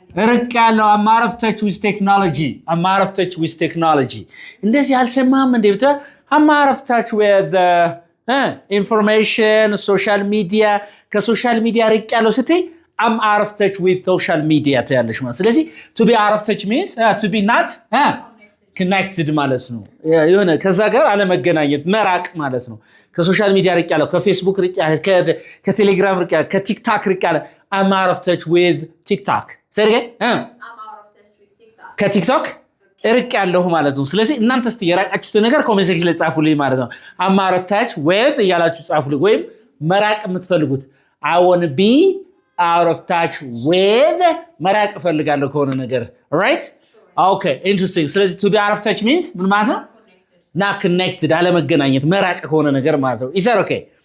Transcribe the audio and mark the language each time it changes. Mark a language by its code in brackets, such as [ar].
[am] ርቅ ያለው [en] I'm out of touch with technology. I'm out of touch with technology. [am] እንደዚህ አልሰማህም እንዴ? [en] I'm out of touch with information, social media. [am] ከሶሻል ሚዲያ ርቅ ያለው ስትይ [en] I'm out of touch with social media [am] ትያለሽ ማለት። ስለዚህ [en] to be out of touch means to be not connected [am] ማለት ነው። የሆነ ከዛ ጋር አለመገናኘት መራቅ ማለት ነው። ከሶሻል ሚዲያ ርቅ ያለው ከፌስቡክ ርቅ ያለው ከቴሌግራም ርቅ ያለው ከቲክታክ ርቅ ያለው [en] I'm out of touch with TikTok. ሰሪገ I'm out of touch with TikTok. [am] ከቲክቶክ ርቅ ያለው ማለት ነው። ስለዚህ እናንተ እስቲ የራቃችሁት ነገር ኮሜንት ሴክሽን ላይ ጻፉልኝ ማለት ነው። [en] I'm out of touch with [am] እያላችሁ ጻፉልኝ ወይም መራቅ የምትፈልጉት [en] I want to be out of touch with [am] መራቅ እፈልጋለሁ ከሆነ ነገር [en] right? Okay, interesting. [am] ስለዚህ [en] to be out of touch means [am] ምን ማለት ነው? [en] not connected [am] አለመገናኘት መራቅ ከሆነ ነገር ማለት ነው። [en] is that okay?